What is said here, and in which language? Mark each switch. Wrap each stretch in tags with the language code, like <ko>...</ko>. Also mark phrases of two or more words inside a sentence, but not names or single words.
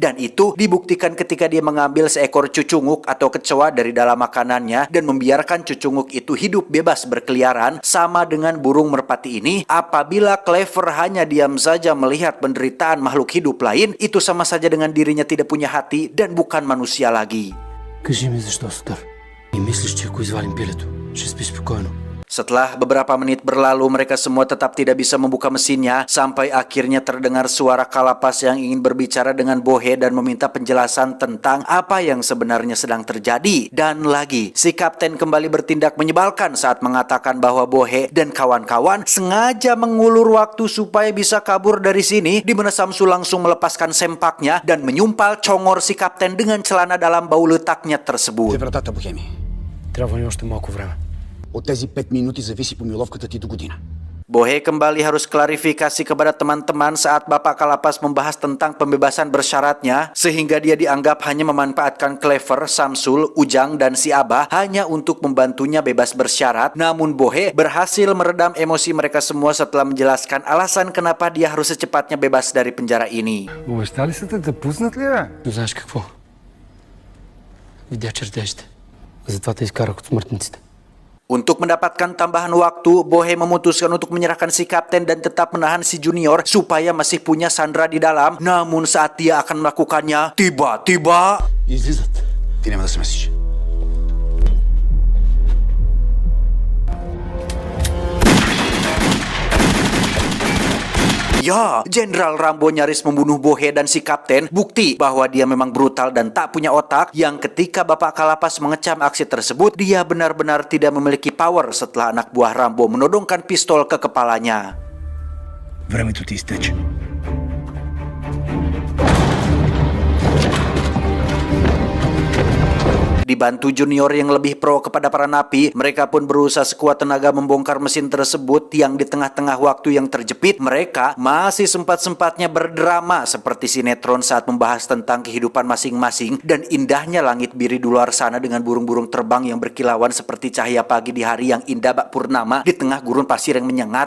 <id>Dan itu dibuktikan ketika dia mengambil seekor cucunguk atau kecoa dari dalam makanannya dan membiarkan cucunguk itu hidup bebas berkeliaran. Sama dengan burung merpati ini, apabila Clever hanya diam saja melihat penderitaan makhluk hidup lain, itu sama saja dengan dirinya tidak punya hati dan bukan manusia lagi.</id> <bg>Кажи ми защо, Сутър? И мислиш, че ако извадим пилето, ще спи спокойно.</bg> <id>Setelah beberapa menit berlalu, mereka semua tetap tidak bisa membuka mesinnya, sampai akhirnya terdengar suara Kalapas yang ingin berbicara dengan Bohe dan meminta penjelasan tentang apa yang sebenarnya sedang terjadi. Dan lagi, si kapten kembali bertindak menyebalkan saat mengatakan bahwa Bohe dan kawan-kawan sengaja mengulur waktu supaya bisa kabur dari sini, di mana Samsul langsung melepaskan sempaknya dan menyumpal congor si kapten dengan celana dalam bau letaknya tersebut.</id> <bg>Вратата, Бохеми. Трябва ни още малко време. От тези 5 минути зависи помиловката ти до година.</bg> <id>Bohe kembali harus klarifikasi kepada teman-teman saat Bapak Kalapas membahas tentang pembebasan bersyaratnya, sehingga dia dianggap hanya memanfaatkan Clever, Samsul, Ujang, dan si Abah hanya untuk membantunya bebas bersyarat. Namun Bohe berhasil meredam emosi mereka semua setelah menjelaskan alasan kenapa dia harus secepatnya bebas dari penjara ini.</id> <bg>Обещали са те пуснат ли, бе? Но знаеш какво? Видя чертежите. Затова те изкарах от смъртниците.</bg> <id>Untuk mendapatkan tambahan waktu, Bohe memutuskan untuk menyerahkan si kapten dan tetap menahan si Junior supaya masih punya Sandra di dalam. Namun saat dia akan melakukannya, tiba-tiba</id> <bg>Излизат. Ти няма да се месиш.</bg> <id>ya, Jenderal Rambo nyaris membunuh Bohe dan si kapten. Bukti bahwa dia memang brutal dan tak punya otak, yang ketika Bapak Kalapas mengecam aksi tersebut, dia benar-benar tidak memiliki power setelah anak buah Rambo menodongkan pistol ke kepalanya.</id> <bg>Времето ти изтече.</bg> <id>Dibantu Junior yang lebih pro kepada para napi, mereka pun berusaha sekuat tenaga membongkar mesin tersebut yang di tengah-tengah waktu yang terjepit, mereka masih sempat-sempatnya berdrama seperti sinetron saat membahas tentang kehidupan masing-masing dan indahnya langit biru di luar sana dengan burung-burung terbang yang berkilauan seperti cahaya pagi di hari yang indah bak purnama di tengah gurun pasir yang menyengat.</id>